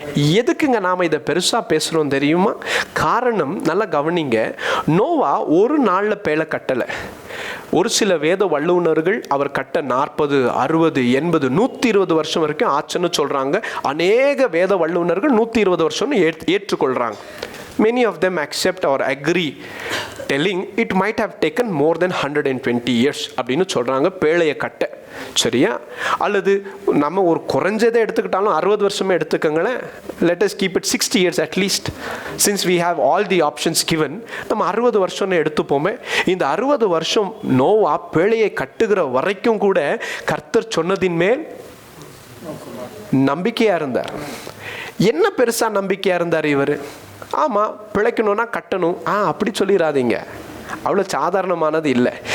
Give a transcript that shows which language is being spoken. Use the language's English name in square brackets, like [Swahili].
[Tamil] எதுக்குங்க நாம் இதை பெருசாக பேசுகிறோம் தெரியுமா? காரணம் நல்லா கவனிங்க. நோவா ஒரு நாளில் பேழை கட்டலை. ஒரு சில வேத வல்லுநர்கள் அவர் கட்ட 40, 60, 80, 120 வருஷம் வரைக்கும் ஆச்சுன்னு சொல்கிறாங்க. அநேக வேத வல்லுநர்கள் 120 வருஷம்னு ஏற்றுக்கொள்கிறாங்க. [English] Many of them accept or agree, telling it might have taken more than 120 years [Tamil] அப்படின்னு சொல்கிறாங்க பேழையை கட்ட. சரியா? அல்லது நம்ம ஒரு குறைஞ்சதை எடுத்துக்கிட்டாலும் 60 வருஷமே எடுத்துக்கங்களேன். [English] let us keep it 60 years at least, since we have all the options given. [Tamil] நம்ம 60 வருஷம்னு எடுத்துப்போமே. இந்த 60 வருஷம் நோவா பேழையை கட்டுகிற வரைக்கும் கூட கர்த்தர் சொன்னதின் மேல் நம்பிக்கையாக இருந்தார். என்ன பெருசாக நம்பிக்கையாக இருந்தார் இவர்? ஆமாம், பிழைக்கணும்னா கட்டணும், அப்படி சொல்லிடாதீங்க, அவ்வளோ சாதாரணமானது இல்லை.